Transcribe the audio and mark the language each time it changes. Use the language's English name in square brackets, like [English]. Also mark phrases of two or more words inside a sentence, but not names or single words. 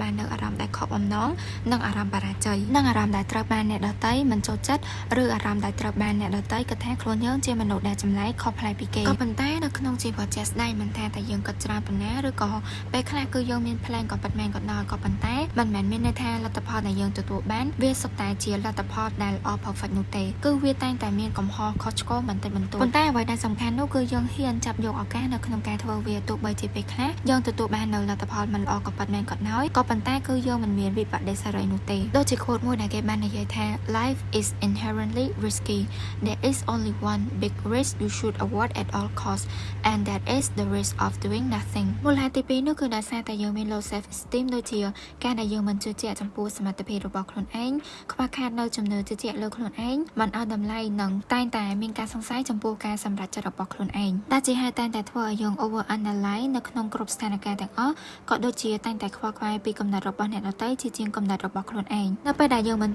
[Khmer] បាននៅអារម្មណ៍ដែលខកបំណងនិងអារម្មណ៍បរាជ័យនិងអារម្មណ៍ដែលត្រូវបានអ្នកដទៃមិនចូលចិត្តឬអារម្មណ៍ដែលត្រូវបានអ្នកដទៃគិតថាខ្លួនយើងជាមនុស្សដែលចម្លែកខុសប្លែកពីគេក៏ប៉ុន្តែនៅក្នុងជីវិតជាក់ស្ដែងមិនថាតែយើងគិតច្រើនប៉ុណ្ណាឬក៏ពេលខ្លះគឺយើងមានផ្លែងក៏ពិតមែនក៏ដោយក៏ប៉ុន្តែមិនមែនមានន័យថាលទ្ធផលដែលយើងទទួលបានវាសុទ្ធតែជាលទ្ធផលដែលល្អ perfect នោះទេគឺវាតែងតែមានកំហុសខុស ឆ្គងបន្តិចបន្តួចប៉ុន្តែអ្វីដែលសំខាន់នោះគឺយើងហ៊ានចាប់យកឱកាសនៅក្នុងការធ្វើវាទោះបីជាពេលខ្លះយើងទទួលបាននៅលទ្ធផលមិនល្អក៏ពិតមែនក៏ដោយក៏ប៉ុន្តែគឺយើងមិនមានវិបត្តិសេរីនោះទេដូចជា quote មួយដែលគេបាននិយាយថា [English] life is inherently risky there is only one big risk you should avoid at all costs and that is the risk of doing nothing [Khmer] មូលហេតុទី2នោះគឺដោយសារតែយើងមាន [English] low self esteem [Khmer] ដូចជាការដែលយើងមិនជឿជាក់ចំពោះសមត្ថភាពរបស់ខ្លួនឯងខ្វះខាតនៅជំនឿជឿជាក់លើខ្លួនឯងមិនឲ្យតម្លៃនិងតែងតែមានការសង្ស័យចំពោះការសម្រេចចិត្តរបស់ ខ្លួនឯងដែលជាហេតុតែងតែធ្វើឲ្យយើង [English] over analyze [Khmer] នៅក្នុងគ្រប់ស្ថានភាពទាំងអស់ក៏ដូចជាតែងតែខ្វល់ខ្វាយពីកំណត់របស់អ្នកដទៃជាជាងកំណត់របស់ខ្លួនឯងនៅពេលដែលយើងមិន